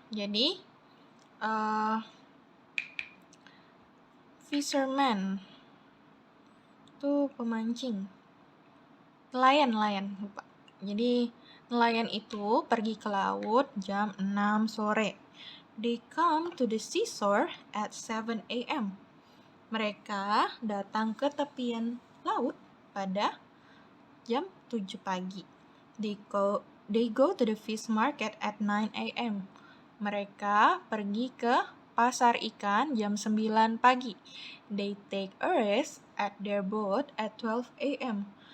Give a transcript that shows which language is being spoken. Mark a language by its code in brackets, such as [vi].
[id] Jadi, fisherman itu pemancing. Nelayan, lupa. Jadi, nelayan itu pergi ke laut jam 6 sore. [en] They come to the seashore at 7 a.m. [id] Mereka datang ke tepian laut pada jam 7 pagi. [en] They go to the fish market at 9 a.m. [id] Mereka pergi ke pasar ikan jam 9 pagi. [en] They take a rest at their boat at 12 a.m.